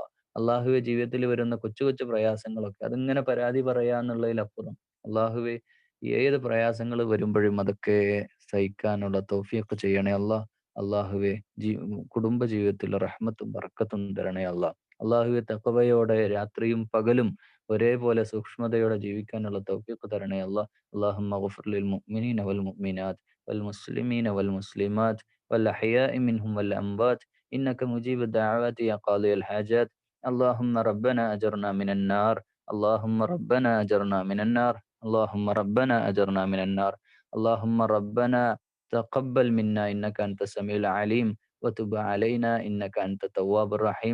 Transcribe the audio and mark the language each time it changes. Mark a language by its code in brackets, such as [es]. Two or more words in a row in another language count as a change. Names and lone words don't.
[ml] അള്ളാഹുവേ, ജീവിതത്തിൽ വരുന്ന കൊച്ചു കൊച്ചു പ്രയാസങ്ങളൊക്കെ അതിങ്ങനെ പരാതി പറയാന്നുള്ളതിലപ്പുറം അള്ളാഹുവേ, ഏത് പ്രയാസങ്ങൾ വരുമ്പോഴും അതൊക്കെ സഹിക്കാനുള്ള തൗഫീഖ് ചെയ്യണേ അല്ലാ. അള്ളാഹുവേ, ജീ കുടുംബ ജീവിതത്തിൽ റഹ്മത്തും ബർക്കത്തും തരണേ അല്ലാ. അള്ളാഹുവെ, തഖ്വയോടെ രാത്രിയും പകലും ഒരേപോലെ സൂക്ഷ്മതയോടെ ജീവിക്കാനുള്ള തൗഫീഖ് തരണേ അല്ലാ. [ar] اللهم اغفر للمؤمنين والمؤمنات والمسلمين والمسلمات والأحياء منهم والأموات إنك مجيب الدعوات يا قاضي الحاجات. اللهم ربنا أجرنا من النار. اللهم ربنا أجرنا من النار. اللهم ربنا أجرنا من النار. اللهم ربنا تقبل منا إنك أنت السميع العليم وتب علينا إنك أنت التواب الرحيم.